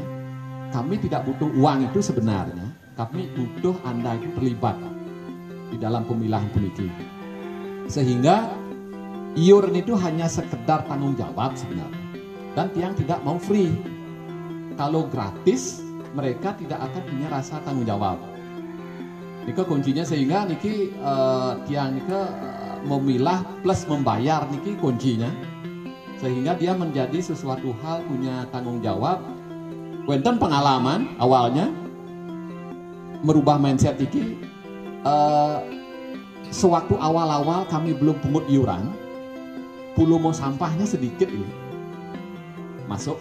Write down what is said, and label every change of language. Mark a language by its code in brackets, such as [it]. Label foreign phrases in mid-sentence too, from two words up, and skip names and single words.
[id] Kami tidak butuh uang itu sebenarnya. Kami butuh Anda itu terlibat di dalam pemilahan puniki. Sehingga iuran itu hanya sekedar tanggung jawab sebenarnya. Dan tiang tidak mau free. Kalau gratis, mereka tidak akan punya rasa tanggung jawab. Niki kuncinya sehingga [ban] niki tiang niki [id] memilah plus membayar niki kuncinya. Sehingga dia menjadi sesuatu hal punya tanggung jawab. Wenten pengalaman awalnya merubah mindset niki sewaktu awal-awal kami belum pungut iuran, volume sampahnya sedikit ini masuk.